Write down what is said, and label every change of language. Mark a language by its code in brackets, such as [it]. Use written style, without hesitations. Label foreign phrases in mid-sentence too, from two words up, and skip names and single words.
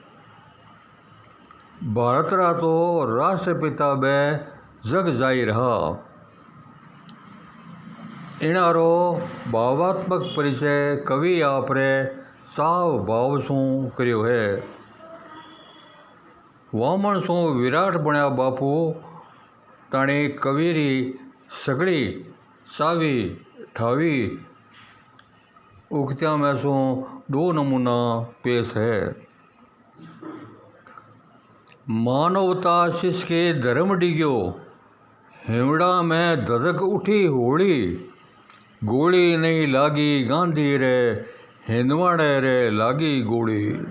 [raj] भारत रा तो राष्ट्रपिता बे जग जाई रहा। इनारो भावात्मक परिचय कवि आप रे साव भाव सो कर्यो है। वामन सो विराट बन्या बापू ताणी कवीरी सगड़ी सावी ठावी उक्तियां में सो दो नमूना पेश है। मानवता शिष के धर्म डिग्यो हिमड़ा में धधक उठी होली। गोली नहीं लागी गांधी रे हिंदवाड़े रे लागी गोली।